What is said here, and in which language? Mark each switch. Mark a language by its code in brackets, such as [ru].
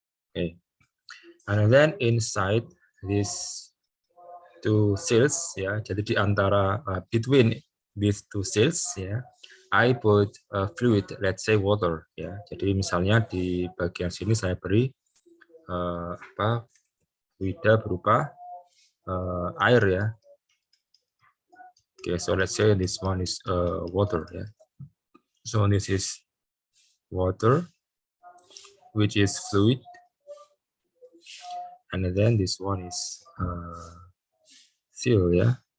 [en] Okay, and then inside these two seals, ya, [id] jadi di antara [en] between these two seals, ya, I put fluid, let's say water, ya. [id] Jadi misalnya di bagian sini saya beri fluida berupa air, ya. [en] Okay, so let's say this one is water, ya. So this is water, which is fluid, and then this one is seal, ya.